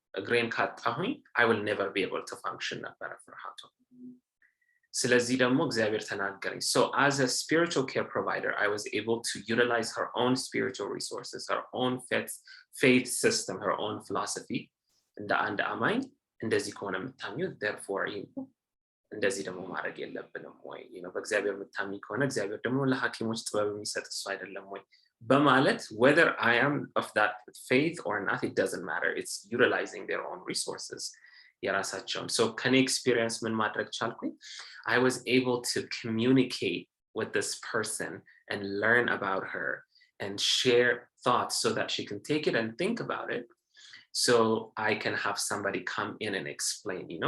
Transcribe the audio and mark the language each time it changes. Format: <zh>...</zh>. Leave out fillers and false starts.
<am>እግሬን ካጣሁኝ</am> <en>I will never be able to function</en> <am>ነበረ ፍርሃቱ። ስለዚህ ደግሞ እግዚአብሔር ተናገረኝ።</am> <en>So as a spiritual care provider, I was able to utilize her own spiritual resources, her own faith system, her own philosophy</en> <am>እንደ አንድ አማኝ እንደዚህ ከሆነ የምታምኙ</am> <en>therefore</en> <am>እንደዚህ ደግሞ ማድረግ የለብንም ወይ በእግዚአብሔር የምታምኝ ከሆነ እግዚአብሔር ደግሞ ለሐኪሞች ጥበብ የሚሰጥ እሱ አይደለም ወይ በማለት</am> <en>whether I am of that faith or not, it doesn't matter. It's utilizing their own resources.</en> <am>የራሳቸውን</am> <en>so</en> <am>ከኔ</am> <en>experience</en> <am>ምን ማድረግ ቻልኩኝ</am> <en>I was able to communicate with this person and learn about her and share thoughts so that she can take it and think about it, so I can have somebody come in and explain.</en>